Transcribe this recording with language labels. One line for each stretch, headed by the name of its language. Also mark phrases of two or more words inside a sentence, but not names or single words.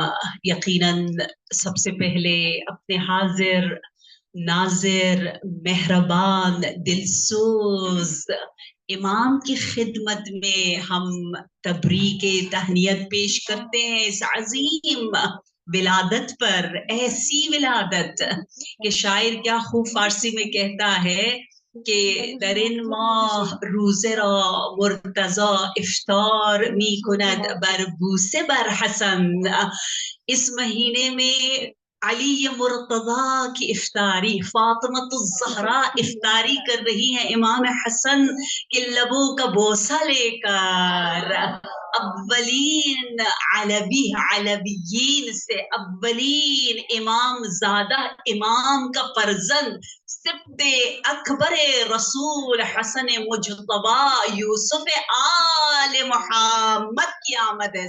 Urdu: یقیناً سب سے پہلے اپنے حاضر ناظر مہربان دلسوز امام کی خدمت میں ہم تبریک تہنیت پیش کرتے ہیں اس عظیم ولادت پر. ایسی ولادت کہ شاعر کیا خوب فارسی میں کہتا ہے کہ
Persian: در این ماه روزه را مرتضی افطار می کند بر بوسه بر حسن.
Urdu: اس مہینے میں علی مرتضی کی افطاری، فاطمۃ الزہرا افطاری کر رہی ہیں امام حسن کے لبوں کا بوسہ لے کر. اولین علویین سے اولین امام زادہ امام کا فرزند سبت اکبر رسول حسن مجتبی یوسف آل محمد کی آمد ہے.